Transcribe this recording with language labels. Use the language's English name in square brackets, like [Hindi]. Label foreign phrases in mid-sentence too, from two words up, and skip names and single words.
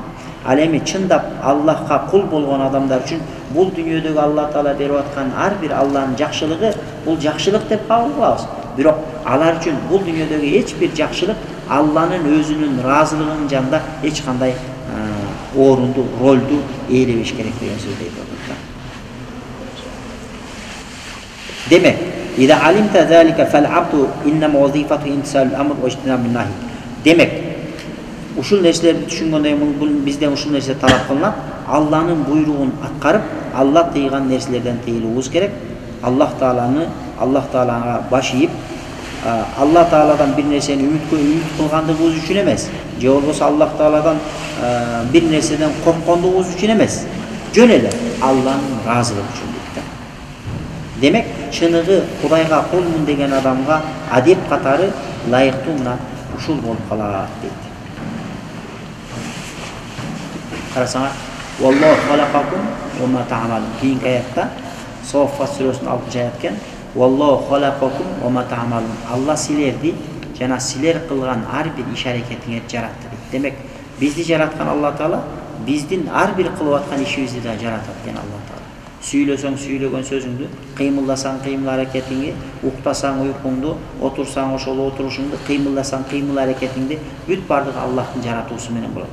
[Kyrgyz] Ал эми чындап Аллахка кул болгон адамдар үчүн бул дүйнөдөгү Алла Таала берип аткан ар бир Алланын жакшылыгы бул жакшылык деп кабыл кылабыз. Бирок алар үчүн бул дүйнөдөгү эч бир жакшылык Алланын өзүнүн ыраазылыгынын жанында эч кандай орунду, ролду ээлебеш керек деген сөздү айтып атат. Демек, [Arabic] "إذا علمت ذلك فالعبد إنما وظيفته امتثال الأمر واجتناب النهي." [Kyrgyz] Демек, ушул нерселерди түшүнгөндөн кийин бул бизден ушул нерсе талап кылынат. Алланын буйругун аткарып, Алла тийган нерселерден тыйылуубуз керек. Аллах Таалага баш ийип, Алла Тааладан бир нерсени үмүт кылгандыгыбыз үчүн эмес, же болбосо Аллах Тааладан бир нерседен корккондугубуз үчүн эмес, жөн эле Алланын ыраазылыгы үчүн дейт. Демек, чыныгы Кудайга кулмун деген адамга адеп катары ылайыктуу мына ушул болуп калат дейт. Карасаңар, [Arabic] "والله خلقكم وما تعملون." [Kyrgyz] Кийинки аятта Соффат сүрөсүнүн 6-аят экен. [Arabic] "والله خلقكم وما تعملون." [Kyrgyz] Алла силерди жана силер кылган ар бир иш аракетиңерди жаратты дейт. Демек, бизди жараткан Алла Таала биздин ар бир кылып аткан ишибизди да жаратат экен Алла Таала. Сүйлөсөң сүйлөгөн сөзүңдү, кыймылдасаң кыймыл аракетиңди, уктасаң уйкуңду, отурсаң ошол отурушуңду, кыймылдасаң кыймыл аракетиңди, бүт бардыгы Аллахтын жаратуусу менен болот.